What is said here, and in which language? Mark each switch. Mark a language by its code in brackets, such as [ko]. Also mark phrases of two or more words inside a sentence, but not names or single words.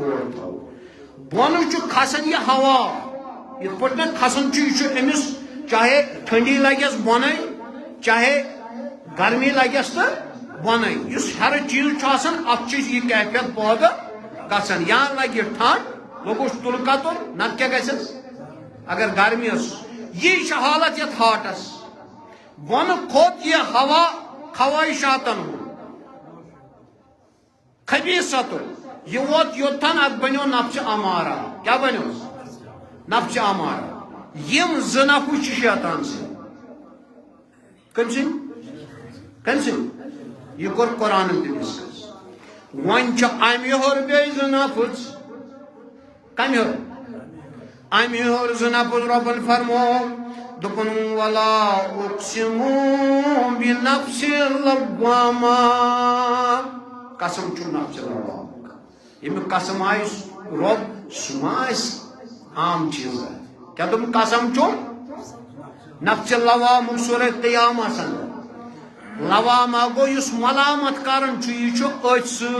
[ks] بورڈ تھاوُن بۄنہٕ چھُ کھسان یہِ ہوا یِتھ پٲٹھۍ مےٚ کھسان چھُ یہِ چھُ أمِس چاہے ٹھنڈی لگٮ۪س بۄنَے چاہے گرمی لگٮ۪س تہٕ بۄنَے یُس ہر چیٖز چھُ آسان اَتھ چھِ یہِ کیفیت پٲدٕ گژھان یا لگہِ ٹھنڈ لوگُس تُلہٕ کتُر نتہٕ کیٛاہ گژھٮ۪س اگر گرمی ٲس یی چھِ حالت یتھ ہاٹس بۄنہٕ کھوٚت یہِ ہوا خواہشاتن ہُنٛد خبیٖثتُن یہ ووت یوٚتن اتھ بنیو نفس امارہ کیا بنیوس نفس امارہ یم زٕ نفر چھِ شیطان سٕنٛدۍ کٔمۍ سٕنٛدۍ یہ کوٚر قرآنن تہِ ڈسکس وۄنۍ چھِ امہِ ہیوٚر بیٚیہِ زٕ نفر کمہِ ہیوٚر امہِ ہیوٚر زٕ نفر رۄبن فرموو دپن [ar] ولا اقسم بنفس اللوامہ [ks] قسم چھُ نفس لوامہ ییٚمیُک قسم آیہِ رۄب سُہ ما آسہِ عام چیٖز کیا تم قسم چھُ نفس لوامُک سورہ قیامہس اندر لوامہ گوٚو یُس ملامت کران چھُ یہِ چھُ أتھۍ